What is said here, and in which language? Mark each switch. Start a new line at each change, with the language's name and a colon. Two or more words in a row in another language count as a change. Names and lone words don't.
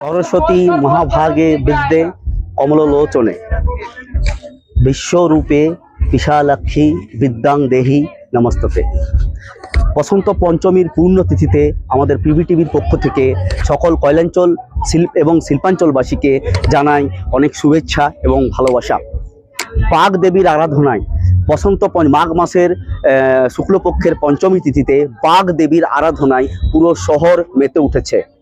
Sanskrit: सरस्वती महाभागे विद्ये कमलोचने विश्वरूपे विशालाक्षी विद्যাং देहि नमस्तते।
Bangla: বসন্ত পঞ্চমীর পূর্ণতিথিতে আমাদের পিভি টিভির পক্ষ থেকে সকল কয়লাঞ্চল এবং শিল্পাঞ্চলবাসীকে জানাই অনেক শুভেচ্ছা এবং ভালোবাসা। বাঘ দেবীর আরাধনায় বসন্ত মাঘ মাসের শুক্লপক্ষের পঞ্চমী তিথিতে বাঘ দেবীর আরাধনায় পুরো শহর মেতে উঠেছে।